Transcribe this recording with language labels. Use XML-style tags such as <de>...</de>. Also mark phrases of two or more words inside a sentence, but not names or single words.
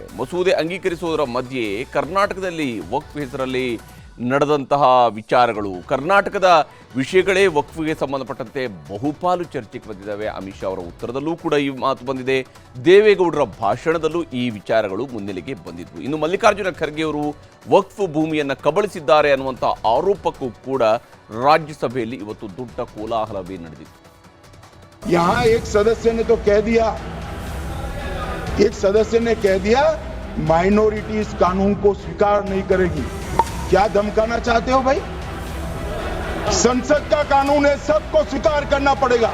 <kn>ಮಸೂದೆ ಅಂಗೀಕರಿಸುವುದರ ಮಧ್ಯೆ ಕರ್ನಾಟಕದಲ್ಲಿ ವಕ್ಫ್ ಹೆಸರಲ್ಲಿ ನಡೆದಂತಹ ವಿಚಾರಗಳು, ಕರ್ನಾಟಕದ ವಿಷಯಗಳೇ ವಕ್ಫ್ಗೆ ಸಂಬಂಧಪಟ್ಟಂತೆ ಬಹುಪಾಲು ಚರ್ಚೆಗೆ ಬಂದಿದ್ದಾವೆ. ಅಮಿತ್ ಶಾ ಅವರ ಉತ್ತರದಲ್ಲೂ ಕೂಡ ಈ ಮಾತು ಬಂದಿದೆ. ದೇವೇಗೌಡರ ಭಾಷಣದಲ್ಲೂ ಈ ವಿಚಾರಗಳು ಮುನ್ನೆಲೆಗೆ ಬಂದಿದ್ವು. ಇನ್ನು ಮಲ್ಲಿಕಾರ್ಜುನ ಖರ್ಗೆ ಅವರು ವಕ್ಫ್ ಭೂಮಿಯನ್ನು ಕಬಳಿಸಿದ್ದಾರೆ ಅನ್ನುವಂಥ ಆರೋಪಕ್ಕೂ ಕೂಡ ರಾಜ್ಯಸಭೆಯಲ್ಲಿ ಇವತ್ತು ದೊಡ್ಡ ಕೋಲಾಹಲವೇ ನಡೆದಿತ್ತು.</kn> <hi>यहाँ एक सदस्य ने तो कह दिया, एक सदस्य ने कह दिया माइनॉरिटी इस कानून को स्वीकार नहीं करेगी। क्या धमकाना चाहते हो भाई? संसद का कानून है, सबको स्वीकार करना पड़ेगा।</hi>